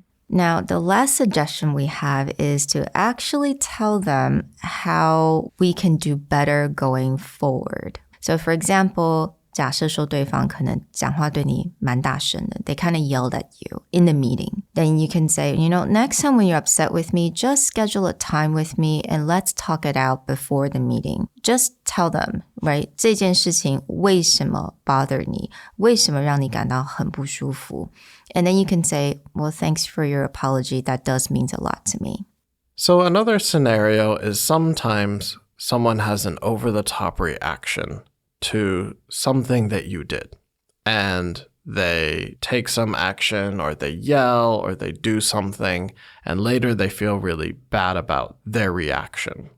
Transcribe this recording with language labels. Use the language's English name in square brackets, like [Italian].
[English] Now, the last suggestion we have is to actually tell them how we can do better going forward. So, for example, [Chinese] 假设说对方可能讲话对你蛮大声的 [English] They kind of yelled at you in the meeting. Then you can say, next time when you're upset with me, just schedule a time with me and let's talk it out before the meeting. Just tell them, right? [Chinese] 这件事情为什么 bother 你？为什么让你感到很不舒服？ [English] And then you can say, well, thanks for your apology. That does mean a lot to me. So another scenario is sometimes someone has an over-the-top reaction to something that you did, and they take some action or they yell or they do something, and later they feel really bad about their reaction.